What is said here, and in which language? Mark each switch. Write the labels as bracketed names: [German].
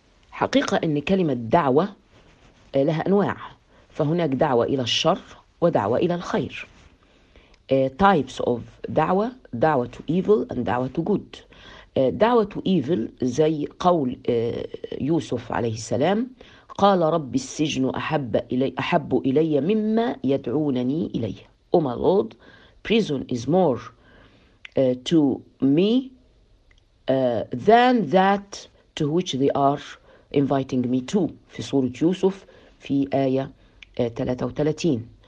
[Arabic] حقيقة إن كلمة دعوة لها أنواع، فهناك دعوة إلى الشر ودعوة إلى الخير. [English] types of دعوة، دعوة to evil and دعوة to good. [Arabic] دعوة [English] to evil [Arabic] زي قول يوسف عليه السلام، قال رب السجن أحب إلي مما يدعونني إليه. [English] Oh my Lord, prison is more to me than that to which they are inviting me to، [Arabic] في سورة يوسف في آية 33.